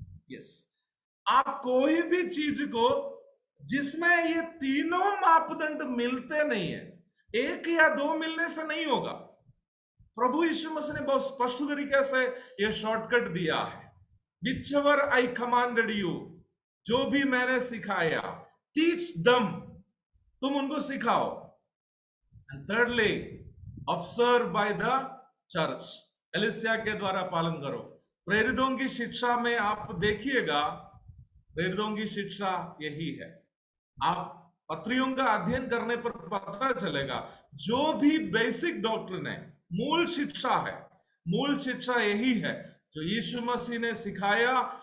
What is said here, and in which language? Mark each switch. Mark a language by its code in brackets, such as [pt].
[hi] Yes. आप कोई भी चीज को जिसमें ये तीनों मापदंड मिलते नहीं है, 1 या 2 मिलने से नहीं होगा। प्रभु यीशु मसीह ने बहुत स्पष्ट तरीके से ये शॉर्टकट दिया है। [en] Whichever I commanded you, [hi] जो भी मैंने सिखाया, [en] teach them, [hi] तुम उनको सिखाओ। [en] And thirdly, observe by the church, [hi] कलीसिया के द्वारा पालन करो। प्रेरितों की शिक्षा में आप देखिएगा, प्रेरितों की शिक्षा यही है। आप पत्रियों का अध्ययन करने पर पता चलेगा, जो भी बेसिक डॉक्ट्रिन है, मूल शिक्षा है, मूल शिक्षा यही है जो यीशु मसीह ने सिखाया।